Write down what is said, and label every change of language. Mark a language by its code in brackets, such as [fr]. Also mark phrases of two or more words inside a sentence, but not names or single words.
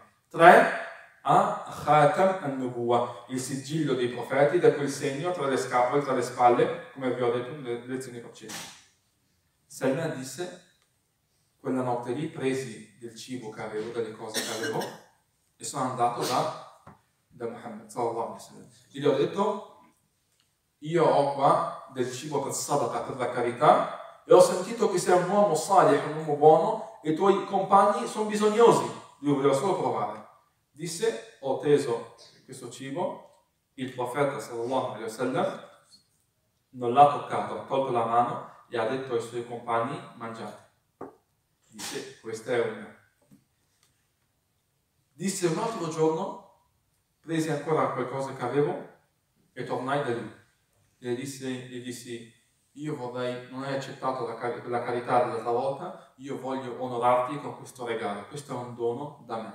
[it] 3, [ar] خاتم النبوة, [it] il sigillo dei profeti, da quel segno tra le scapole, tra le spalle, come vi ho detto nelle lezioni precedenti. Salman disse, quella notte lì presi del cibo che avevo, delle cose che avevo, e sono andato da Muhammad [ar] صلى الله عليه وسلم. [it] Gli ho detto, io ho qua del cibo per sadaqa, per la carità, e ho sentito che sei un uomo salih, un uomo buono, e i tuoi compagni sono bisognosi. Lui voleva solo provare. Disse, ho teso questo cibo, il profeta [ar] صلى الله عليه وسلم [it] non l'ha toccato, ha tolto la mano e ha detto ai suoi compagni, mangiate. Dice, questa è una. Disse un altro giorno, presi ancora qualcosa che avevo e tornai da lui. E gli dissi, io vorrei, non hai accettato la carità dell'altra volta, io voglio onorarti con questo regalo, questo è un dono da me.